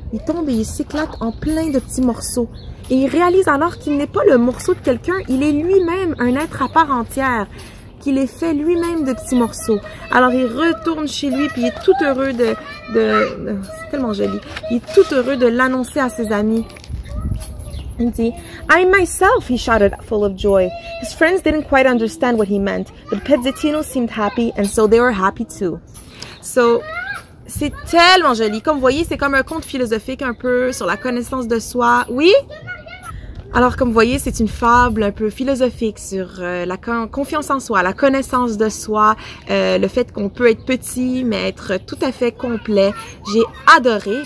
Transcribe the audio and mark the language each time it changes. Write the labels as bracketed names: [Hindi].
[French] Il tombe et il s'éclate en plein de petits morceaux. Et il réalise alors qu'il n'est pas le morceau de quelqu'un, il est lui-même un être à part entière, qu'il est fait lui-même de petits morceaux. Alors il retourne chez lui, puis il est tout heureux c'est tellement joli, il est tout heureux de l'annoncer à ses amis. Il dit, [English] I myself, he shouted, full of joy. His friends didn't quite understand what he meant, but Pezzettino seemed happy, and so they were happy too. So, [French] C'est tellement joli. Comme vous voyez, c'est comme un conte philosophique un peu sur la connaissance de soi. Oui? Alors, comme vous voyez, c'est une fable un peu philosophique sur la confiance en soi, la connaissance de soi, le fait qu'on peut être petit, mais être tout à fait complet. J'ai adoré.